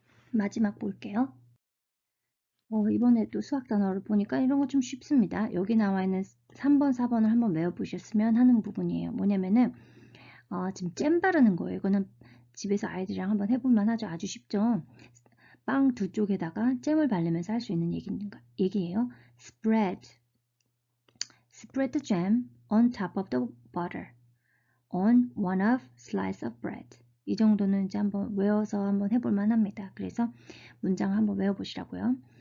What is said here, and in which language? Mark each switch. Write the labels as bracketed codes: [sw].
[ko] 마지막 볼게요. 이번에 또 수학 단어를 보니까 이런 거 좀 쉽습니다. 여기 나와 있는 3번, 4번을 한번 외워보셨으면 하는 부분이에요. 뭐냐면은 지금 잼 바르는 거예요. 이거는 집에서 아이들이랑 한번 해볼만 하죠. 아주 쉽죠. 빵 두 쪽에다가 잼을 바르면서 할 수 있는 얘기예요. [en] Spread the jam on top of the butter on one of slice of bread. [ko] 이 정도는 이제 한번 외워서 한번 해볼만 합니다. 그래서 문장 한번 외워보시라고요.